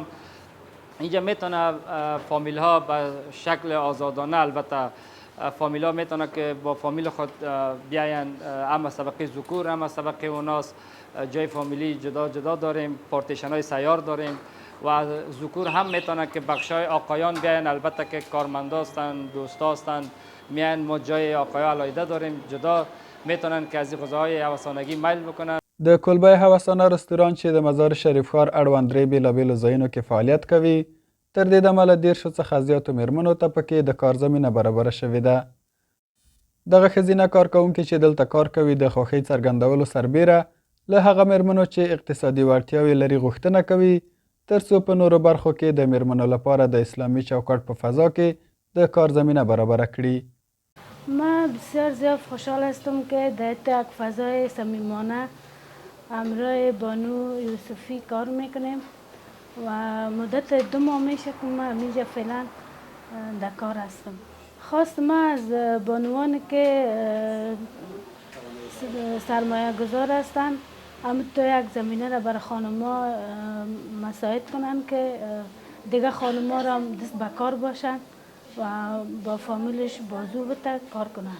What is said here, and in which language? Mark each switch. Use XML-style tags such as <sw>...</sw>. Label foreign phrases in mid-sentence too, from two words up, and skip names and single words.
<fa>اینجا میتونه فامیل ها به شکل آزادانه، البته فامیل ها میتونه که با فامیل خود بیاین، اما طبقه ذکور اما طبقه اوناس جای فامیلی جدا جدا داریم، پارتیشن های سیار داریم و ذکور هم میتونه که بخشای آقایان بیاین، البته که کارمندا هستند، دوستا هستند، میان ما جای آقایا علایده داریم، جدا میتونن که از غذاهای هوسانگی میل بکنن.</fa> <ps>د کلبه هوسانه رستوران چې د مزار شریف ښار اړوند درې بیلابیلو ځایونو کې فعالیت کوي، تر دې دمه له 10 څخه زیاتو مېرمنو ته پکې د کار زمینه برابره شوې ده. دغه ښځینه کارکوونکي چې دلته کار کوي د خوښۍ څرګندولو سربیره له هغه مېرمنو چې اقتصادي وړتیاوې لري غوښتنه کوي تر څو په نورو برخو کې د مېرمنو لپاره د اسلامي چوکاټ په فضا کې د کار زمینه برابره کړي.</ps> <fa>من بسیار زیاد خوشحال هستم که در یک فضای صمیمانه همراه بانو یوسفی کار میکنیم و مدت 2 ماه میشه که من اینجا فعلا در کار هستم. خواست من از بانوان که سرمایه گذار هستن اما تو یک زمینه را برای خانما مساعد کنن که دیگه خانما را دست به کار باشن و با فامیلش بازو بده کار کنن.</fa>